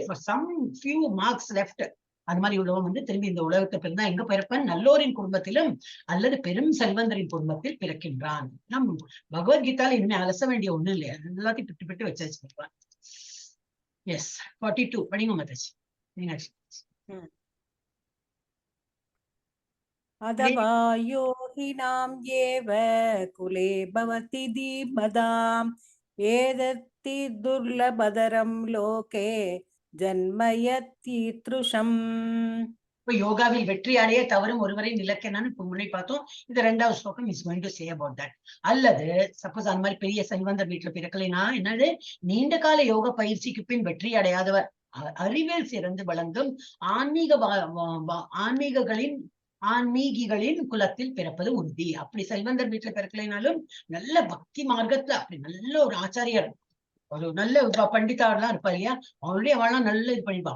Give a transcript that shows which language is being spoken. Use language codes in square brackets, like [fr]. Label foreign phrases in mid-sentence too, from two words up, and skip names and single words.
[en] for some few marks left. [ta] அது மாதிரி உள்ளவன் வந்து திரும்பி இந்த உலகத்தை பிறந்தா எங்க பிறப்பன், நல்லோரின் குடும்பத்திலும் அல்லது பெரும் செல்வந்தரின் குடும்பத்தில் பிறக்கின்றான். நம் பகவத்கீதால இனிமே அலச வேண்டிய ஒண்ணும் இல்லையா, எல்லாத்தையும் பிட்டு பிட்டு வச்சாச்சு. எஸ். 42 படிங்க மாதாஜி. [sa] अथवा योगिनां येव कुले भवति धीमताम् एतत्ति दुर्लभतरं लोके ஜன்மயத்தீத்ருஷம். [ta] இப்ப யோகாவில் வெற்றி அடைய தவறும் ஒருவரை நிலக்கணும்னு இப்ப முன்னாடி பார்த்தோம். இந்த 2வது ஸ்லோகம் [en] is going to say about that. [ta] அல்லது சப்போஸ் அந்த மாதிரி பெரிய செல்வந்தர் வீட்டுல பிறக்கலைன்னா என்னது, நீண்ட கால யோக பயிற்சிக்கு பின் வெற்றி அடையாதவர் அறிவில் சிறந்து வழங்கும் ஆன்மீகிகளின் குலத்தில் பிறப்பது உறுதி. அப்படி செல்வந்தர் வீட்டுல பிறக்கலைனாலும் நல்ல பக்தி மார்க்கத்துல அப்படி நல்ல ஒரு ஆச்சாரியர், ஒரு நல்ல பண்டிதாவெல்லாம் இருப்பா இல்லையா, அவளுடைய அவெல்லாம் நல்ல இது பண்ணிப்பான்.